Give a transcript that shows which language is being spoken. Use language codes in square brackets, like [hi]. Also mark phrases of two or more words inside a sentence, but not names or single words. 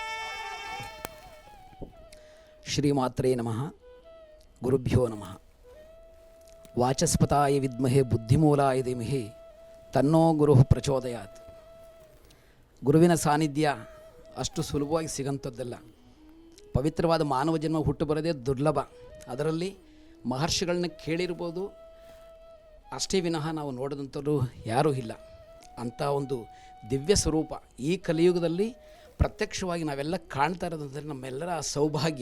[sa] ಶ್ರೀಮಾತ್ರೇ ನಮಃ. ಗುರುಭ್ಯೋ ನಮಃ. ವಾಚಸ್ಪತಾಯ ವಿದ್ಮಹೆ ಬುದ್ಧಿಮೂಲಾಯ ಧೀಮಹಿ ತನ್ನೋ ಗುರು ಪ್ರಚೋದಯಾತ್. [kn] ಗುರುವಿನ ಸಾನ್ನಿಧ್ಯ ಅಷ್ಟು ಸುಲಭವಾಗಿ ಸಿಗಂಥದ್ದಲ್ಲ. ಪವಿತ್ರವಾದ ಮಾನವ ಜನ್ಮ ಹುಟ್ಟು ಬರೋದೇ ದುರ್ಲಭ. ಅದರಲ್ಲಿ ಮಹರ್ಷಿಗಳನ್ನ ಕೇಳಿರ್ಬೋದು, ಅಷ್ಟೇ ವಿನಃ ನಾವು ನೋಡಿದಂಥವ್ರು ಯಾರೂ ಇಲ್ಲ. ಅಂಥ ಒಂದು ದಿವ್ಯ ಸ್ವರೂಪ ಈ ಕಲಿಯುಗದಲ್ಲಿ ಪ್ರತ್ಯಕ್ಷವಾಗಿ ನಾವೆಲ್ಲ ಕಾಣ್ತಾ ಇರೋದಂದರೆ ನಮ್ಮೆಲ್ಲರ ಸೌಭಾಗ್ಯ.